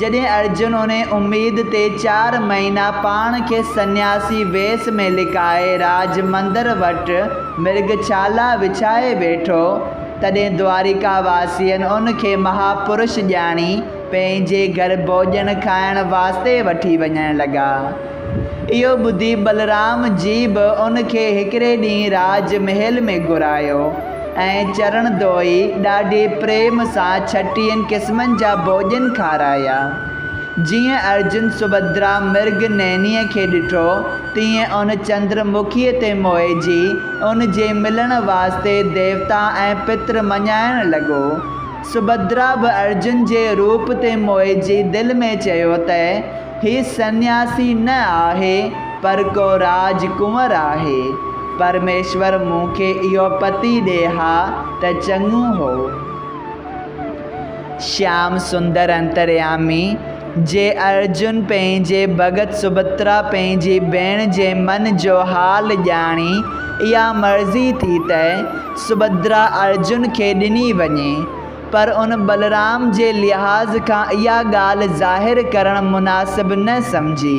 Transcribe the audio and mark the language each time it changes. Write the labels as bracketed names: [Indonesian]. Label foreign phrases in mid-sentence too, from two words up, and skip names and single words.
[Sindhi] जॾहिं अर्जुन उन उमेद ते 4 महीना पाण खे सन्यासी वेस में लिकाए राज मंदिर वटि मृगशाला विछाए वेठो, तॾहिं द्वारिका वासियनि उन खे महापुरुष ॼाणी पंहिंजे घर भोॼन खाइण वास्ते वठी वञण लॻा। इहो ॿुधी बलराम जी बि उन खे हिकिड़े ॾींहुं राजमहल में घुरायो ऐं चरण धोई ॾाढे प्रेम सां 36 क़िस्मनि जा भोॼन खाराया। जीअं अर्जुन सुभद्रा मृग नैनीअ खे ॾिठो, तीअं उन चंद्रमुखीअ ते मोहिजी उन जे मिलण वास्ते देवता ऐं पित्र मञाइण लॻो। सुभद्रा बि अर्जुन जे रूप ते मोहिजी दिलि में चयो त हीउ सन्यासी न आहे पर को राजकुंवर आहे। परमेश्वर मूंखे इहो पति ॾे हा त चङो हो। श्याम सुंदर अंतर्यामी जे अर्जुन पंहिंजे भगत सुभद्रा पंहिंजी भेण जे मन जो हाल ॼाणी इहा मर्ज़ी थी त सुभद्रा अर्जुन खे ॾिनी वञे, पर उन बलराम जे लिहाज़ खां इहा ॻाल्हि ज़ाहिर करणु मुनासिब न सम्झी।